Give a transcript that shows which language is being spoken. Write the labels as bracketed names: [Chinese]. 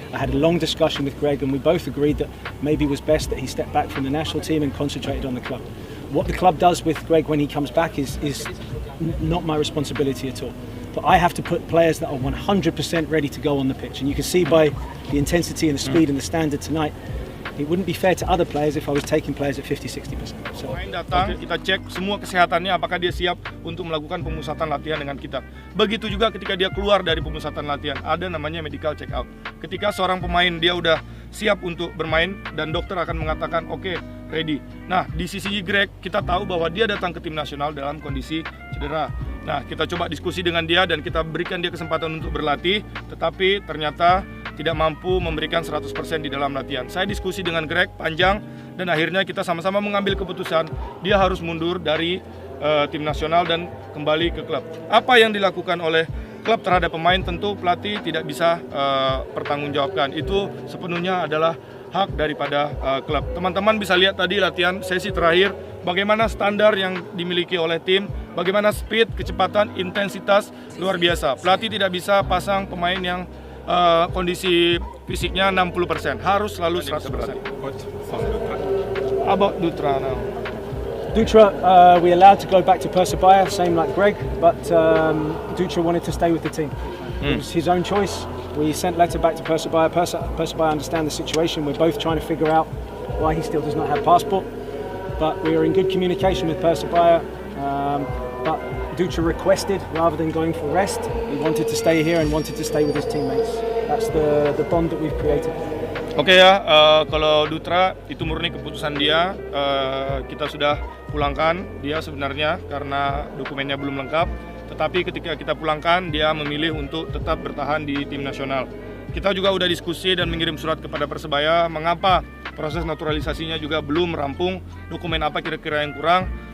[English] I had a long discussion with Greg, and we both agreed that maybe it was best that he stepped back from the national team and concentrated on the club. What the club does with Greg when he comes back is not my responsibility at all. But I have to put players that are 100% ready to go on the pitch, and you can see by the intensity and the speed and the standard tonight. It wouldn't be fair to other players if I was taking players at 50-60%. So, [Indonesian] Pemain datang, kita cek semua kesehatannya, apakah dia siap untuk melakukan pemusatan latihan dengan kita. Begitu juga ketika dia keluar dari pemusatan latihan, ada namanya medical check out. Ketika seorang pemain dia udah siap untuk bermain dan dokter akan mengatakan oke, ready. Nah, di sisi Greg kita tahu bahwa dia datang ke tim nasional dalam kondisi cedera. Nah, kita coba diskusi dengan dia dan kita berikan dia kesempatan untuk berlatih, tetapi ternyata tidak mampu memberikan 100% di dalam latihan. Saya diskusi dengan Greg panjang dan akhirnya kita sama-sama mengambil keputusan dia harus mundur dari tim nasional dan kembali ke klub. Apa yang dilakukan oleh klub terhadap pemain tentu pelatih tidak bisa pertanggungjawabkan. Itu sepenuhnya adalah hak daripada klub. Teman-teman bisa lihat tadi latihan sesi terakhir bagaimana standar yang dimiliki oleh tim, bagaimana speed, kecepatan, intensitas luar biasa. Pelatih tidak bisa pasang pemain yang kondisi fisiknya 60%, harus selalu 100%. [English] About Dutra now. Dutra, we allowed to go back to Persebaya, same like Greg, but Dutra wanted to stay with the team. It was his own choice. We sent letter back to Persebaya. Persebaya understand the situation. We're both trying to figure out why he still does not have passport, but we are in good communication with Persebaya. But Dutra requested, rather than going for rest, he wanted to stay here and wanted to stay with his teammates. That's the bond that we've created. [Indonesian] Oke ya, kalau Dutra itu murni keputusan dia. Kita sudah pulangkan dia sebenarnya karena dokumennya belum lengkap. Tetapi ketika kita pulangkan, dia memilih untuk tetap bertahan di tim nasional. Kita juga udah diskusi dan mengirim surat kepada Persebaya mengapa proses naturalisasinya juga belum rampung, dokumen apa kira-kira yang kurang.